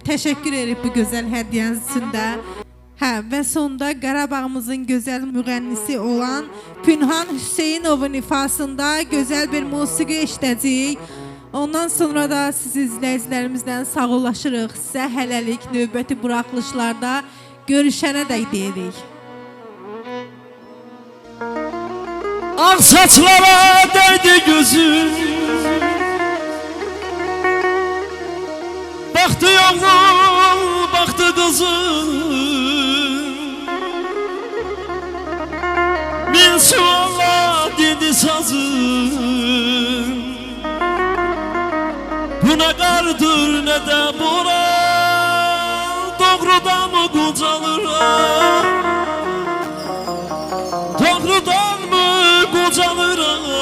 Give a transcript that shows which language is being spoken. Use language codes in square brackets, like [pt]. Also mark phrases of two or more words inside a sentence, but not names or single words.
[az] Təşəkkür edirik bu gözəl hədiyyəniz üçün də. Hə, və sonda Qarabağımızın gözəl müğənnisi olan Pünhan Hüseynovun ifasında gözəl bir musiqi eşidəcəyik. Ondan sonra da siz izləyicilərimizdən sağollaşırıq. Sizə hələlik növbəti buraxılışlarda görüşənə də deyirik. [tr] Ağ saçlara değdi gözüm, baktı yolum, baktı kızım. [az] Bin sualla dedi sazım, bu ne qardır ne de bura, doğrudan mı qocalıram, doğrudan mı qocalıram,